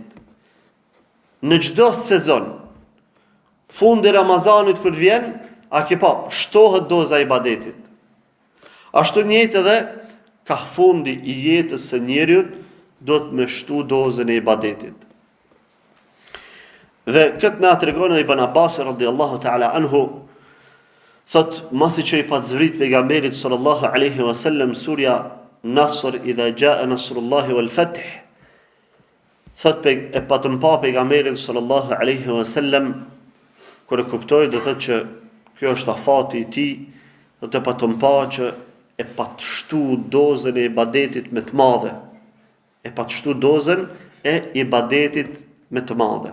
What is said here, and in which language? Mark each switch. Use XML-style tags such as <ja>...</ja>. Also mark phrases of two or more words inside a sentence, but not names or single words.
<sq>Në çdo sezon, fundi Ramazanit kur vjen, a ke pa, shtohet doza e ibadetit. Ashtu njëjtë edhe ka fundi I jetës së njeriu duhet me shtu dozën e ibadetit. Dhe këtë na tregon Ibn Abbas</sq> <ar>رضي الله تعالى عنه,</ar> <sq>thot masi që I pat zvrit pejgamberit</sq> <ar>صلى الله عليه وسلم</ar> <sq>surja Nasr</sq> <ar>إذا جاء نصر الله والفتح,</ar> <sq>thot e patëm pa pejgamberin</sq> <ar>صلى الله عليه وسلم</ar> <sq>kur e kuptoi do thot që kjo është afati I tij, do të patëm pa që e pat shtu dozën e ibadetit me të madhe. E pat shtu dozën e ibadetit me të madhe.</sq>